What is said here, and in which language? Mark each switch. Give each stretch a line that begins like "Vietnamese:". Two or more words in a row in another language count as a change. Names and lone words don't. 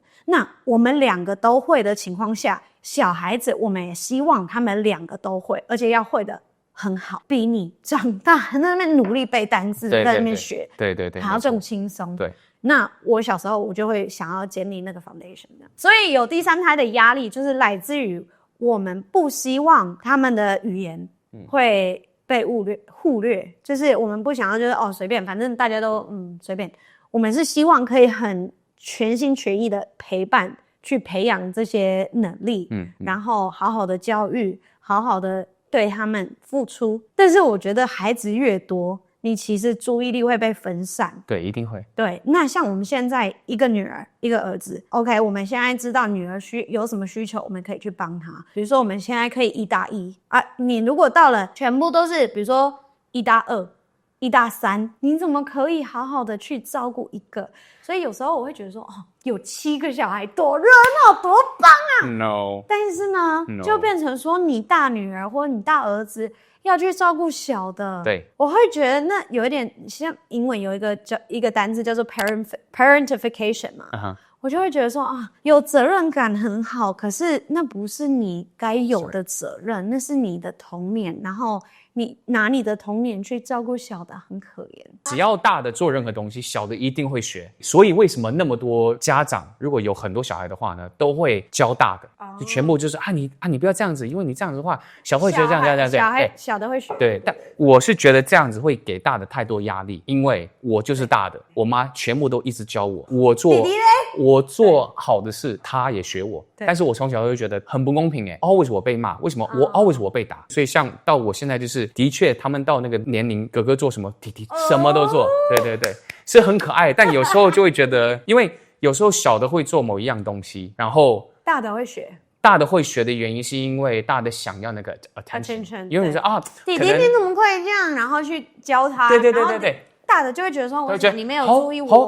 Chinese: 那我們2個都會的情況下，小孩子我們也希望他們2個都會，而且要會的很好，比你長大在那邊努力背單字，在那邊學，對，還要更輕鬆。對。那我小時候我就會想要建立那個 foundation 的，所以有第3胎的壓力，就是來自於我們不希望他們的語言會被忽略，就是我們不想要就是隨便，反正大家都隨便，我們是希望可以很全心全意的陪伴，去培養這些能力，然後好好的教育，好好的對他們付出。但是我覺得孩子越多，你其實注意力會被分散。對，一定會。對，那像我們現在一個女兒，一個兒子 ，OK， 我們現在知道女兒有什麼需求，我們可以去幫她。比如說我們現在可以1打1啊，你如果到了全部都是，比如說1打2、1打3，你怎麼可以好好的去照顧一個？所以有時候我會覺得說，有7個小孩多熱鬧，多棒啊！No， 但是呢，就變成說你大女兒或你大兒子要去照顧小的。對，我會覺得那有一點像英文有一個單字叫做 parentification 嘛。我就會覺得說有責任感很好，可是那不是你該有的責任，那是你的童年，然後你拿你的童年去照顧小的，很可憐。只要大的做任何東西，小的一定會學。所以為什麼那麼多家長如果有很多小孩的話呢，都會教大的，就全部就是你不要這樣子，因為你這樣子的話，小會覺得這樣。小的會學。對，但我是覺得這樣子會給大的太多壓力，因為我就是大的，我媽全部都一直教我，我做好的事，他也學我。但是我從小就覺得很不公平always 我被罵，為什麼always 我被打？所以像到我現在就是的確他們到那個年齡，哥哥做什麼，弟弟什麼都做，對，是很可愛。但有時候就會覺得，因為有時候小的會做某一樣東西，然後大的會學。大的會學的原因是因為大的想要那個 attention， 因為你說啊，弟弟你怎麼會這樣，然後去教他。對，大的就會覺得說，我覺得你沒有注意我，